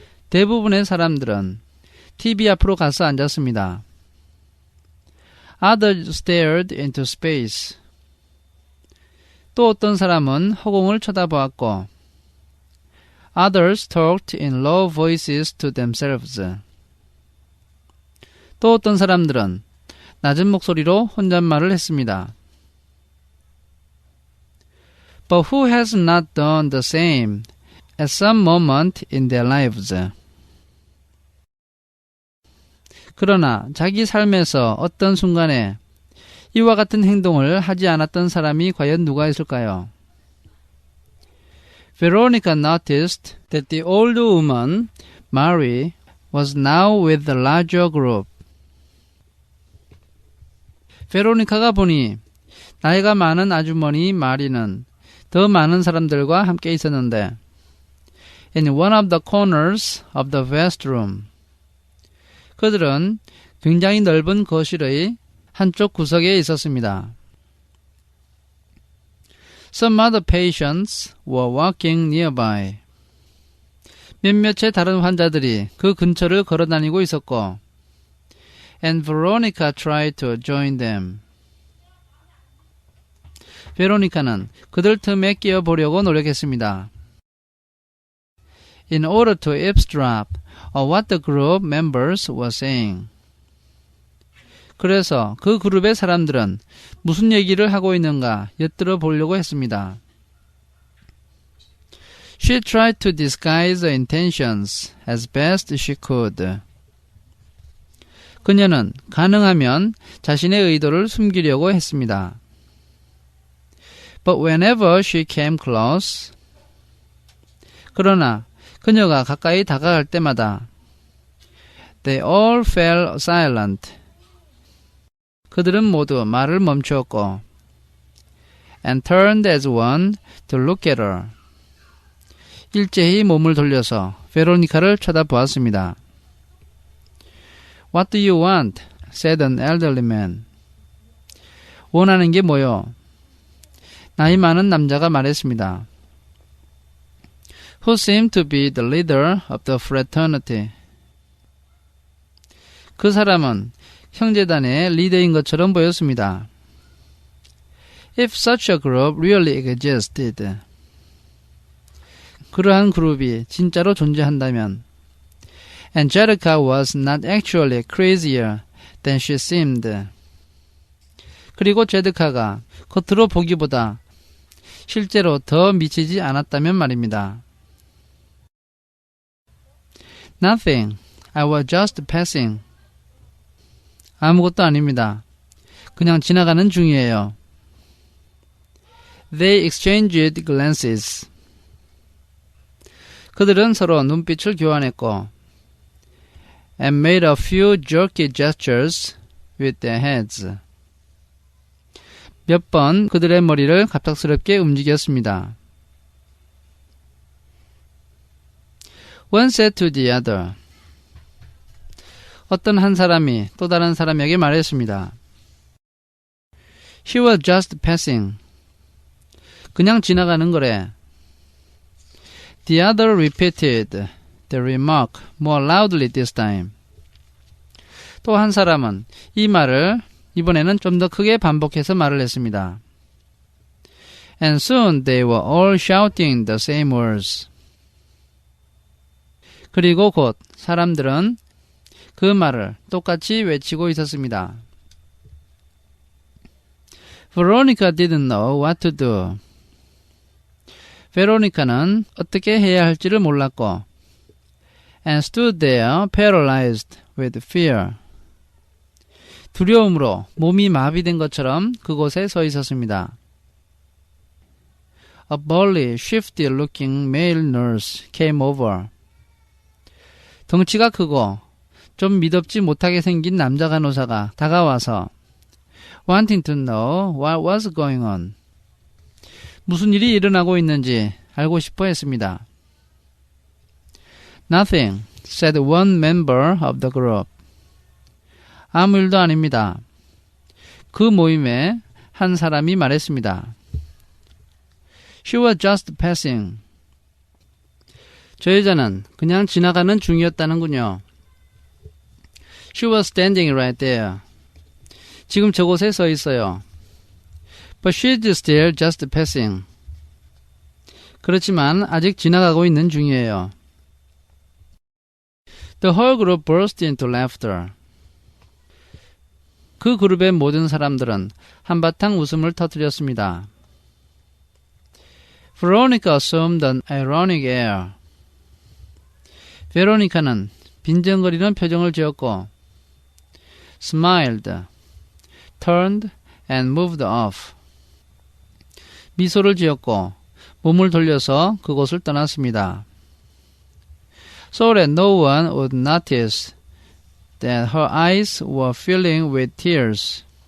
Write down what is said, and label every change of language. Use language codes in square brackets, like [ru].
[ko] 대부분의 사람들은 TV 앞으로 가서 앉았습니다. [en] Others stared into space. [ko] 또 어떤 사람은 허공을 쳐다보았고 [en] Others talked in low voices to themselves. [ko] 또 어떤 사람들은 낮은 목소리로 혼잣말을 했습니다. [en] But who has not done the same at some moment in their lives? [ko] 그러나 자기 삶에서 어떤 순간에 이와 같은 행동을 하지 않았던 사람이 과연 누가 있을까요? [en] Veronica noticed that the older woman, Mary, was now with the larger group. [ko] 베로니카가 보니 나이가 많은 아주머니 마리는 더 많은 사람들과 함께 있었는데 [en] in one of the corners of the vast room. [ko] 그들은 굉장히 넓은 거실의 한쪽 구석에 있었습니다. [en] Some other patients were walking nearby. [ko] 몇몇의 다른 환자들이 그 근처를 걸어다니고 있었고 [en] and Veronica tried to join them. [ko] 베로니카는 그들 틈에 끼어보려고 노력했습니다. [en] In order to eavesdrop on what the group members were saying. [ko] 그래서 그 그룹의 사람들은 무슨 얘기를 하고 있는가 엿들어 보려고 했습니다. [en] She tried to disguise her intentions as best she could. [ko] 그녀는 가능하면 자신의 의도를 숨기려고 했습니다. [en] But whenever she came close, [ko] 그러나 그녀가 가까이 다가갈 때마다 [en] they all fell silent. [ko] 그들은 모두 말을 멈추었고 [en] and turned as one to look at her. [ko] 일제히 몸을 돌려서 베로니카를 쳐다보았습니다. [en] What do you want? said an elderly man. [ko] 원하는 게 뭐요? 나이 많은 남자가 말했습니다. [en] Who seemed to be the leader of the fraternity. [ko] 그 사람은 형제단의 리더인 것처럼 보였습니다. [en] If such a group really existed. [ko] 그러한 그룹이 진짜로 존재한다면 [en] Angelica was not actually crazier than she seemed. [ko] 그리고 제드카가 겉으로 보기보다 실제로 더 미치지 않았다면 말입니다. [en] Nothing. I was just passing. [ko] 아무것도 아닙니다. 그냥 지나가는 중이에요. [en] They exchanged glances. [ko] 그들은 서로 눈빛을 교환했고 [en] and made a few jerky gestures with their heads. [ko] 몇 번 그들의 머리를 갑작스럽게 움직였습니다. [en] One said to the other. [ko] 어떤 한 사람이 또 다른 사람에게 말했습니다. [en] She was just passing. [ko] 그냥 지나가는 거래. [en] The other repeated the remark more loudly this time. [ko] 또 한 사람은 이 말을 이번에는 좀 더 크게 반복해서 말을 했습니다. [en] And soon they were all shouting the same words. [ko] 그리고 곧 사람들은 그 말을 똑같이 외치고 있었습니다. [en] Veronica didn't know what to do. [ko] 베로니카는 어떻게 해야 할지를 몰랐고 [en] and stood there paralyzed with fear. [ko] 두려움으로 몸이 마비된 것처럼 그곳에 서 있었습니다. [en] A burly, shifty-looking male nurse came over. [ko] 덩치가 크고 좀 미덥지 못하게 생긴 남자 간호사가 다가와서 [en] wanting to know what was going on. [ko] 무슨 일이 일어나고 있는지 알고 싶어 했습니다. [en] Nothing, said one member of the group. [ko] 아무 일도 아닙니다. 그 모임에 한 사람이 말했습니다. [en] She was just passing. [ko] 저 여자는 그냥 지나가는 중이었다는군요. [en] She was standing right there. [ko] 지금 저곳에 서 있어요. [en] But she's still just passing. [ko] 그렇지만 아직 지나가고 있는 중이에요. [en] The whole group burst into laughter. [ko] 그 그룹의 모든 사람들은 한바탕 웃음을 터뜨렸습니다. [en] Veronica assumed an ironic air. [ko] 베로니카는 빈정거리는 표정을 지었고 [en] smiled, turned and moved off. [ko] 미소를 지었고 몸을 돌려서 그곳을 떠났습니다. [en] So that no one would notice that her eyes were filling with tears.